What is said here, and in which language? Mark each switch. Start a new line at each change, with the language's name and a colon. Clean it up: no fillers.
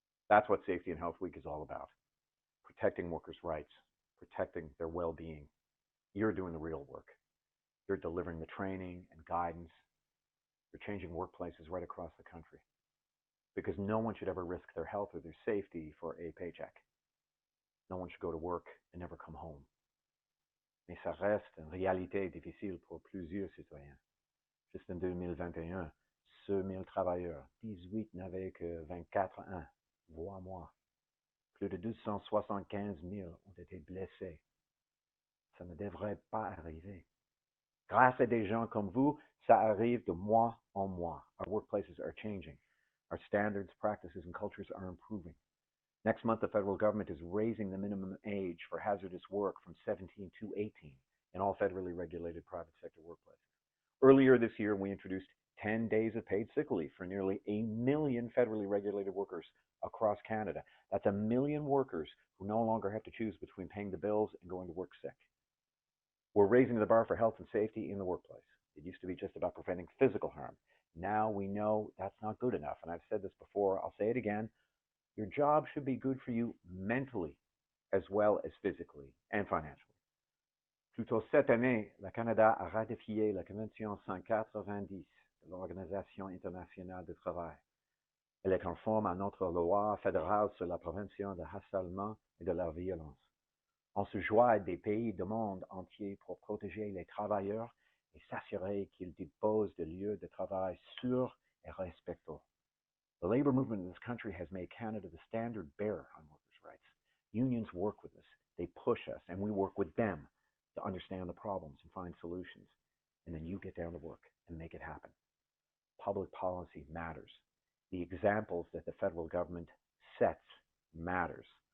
English: That's what Safety and Health Week is all about. Protecting workers' rights, protecting their well-being. You're doing the real work. You're delivering the training and guidance. You're changing workplaces right across the country. Because no one should ever risk their health or their safety for a paycheck. No one should go to work and never come home.
French: Mais ça reste une réalité difficile pour plusieurs citoyens. Juste en 2021, sur 1000 travailleurs, 18 n'avaient que 24 ans, voire moins. Plus de 275 000 ont été blessés. Ça ne devrait pas arriver. Grâce à des gens comme vous, ça arrive de mois en mois.
English: Our workplaces are changing. Our standards, practices, and cultures are improving. Next month, the federal government is raising the minimum age for hazardous work from 17 to 18 in all federally regulated private sector workplaces. Earlier this year, we introduced 10 days of paid sick leave for nearly 1 million federally regulated workers across Canada. That's 1 million workers who no longer have to choose between paying the bills and going to work sick. We're raising the bar for health and safety in the workplace. It used to be just about preventing physical harm. Now we know that's not good enough. And I've said this before, I'll say it again. Your job should be good for you mentally as well as physically and financially.
French: Plus tôt cette année, le Canada a ratifié la Convention 190 de l'Organisation internationale du travail. Elle est conforme à notre loi fédérale sur la prévention du harcèlement et de la violence. On se joint des pays du monde entier pour protéger les travailleurs et s'assurer qu'ils disposent de lieux de travail sûrs et respectueux.
English: The labor movement in this country has made Canada the standard bearer on workers' rights. Unions work with us, they push us, and we work with them to understand the problems and find solutions. And then you get down to work and make it happen. Public policy matters. The examples that the federal government sets matters.